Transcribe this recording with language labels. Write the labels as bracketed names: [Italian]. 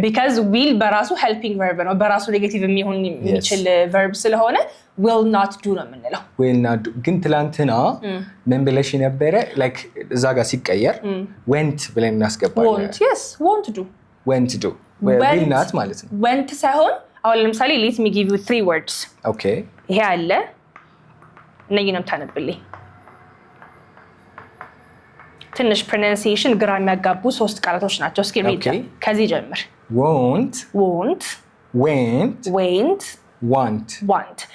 [Amharic] because will በራሱ helping verb ነው በራሱ ኔጌቲቭ የሚሆን የሚችል verb ስለሆነ [English] will not do [Amharic] ነው የምንለው [English] will not do [Amharic] ግን ትላንትና ምን ብለሽ ነበረ like እዛ ጋር ሲቀየር went ብለን እናስገባለን [English] won't yes won't do will not [Amharic] ማለት ነው [English] went [Amharic] ሳይሆን አሁን ለምሳሌ [English] let me give you 3 words okay [Amharic] ይሄ አለ እነዚህ ነው ታነብልኝ ትንሽ pronunciation ግራ የሚያጋቡ ሶስት ቃላቶች ናቸው እስኪ read ከዚህ ጀምር [English] won't went want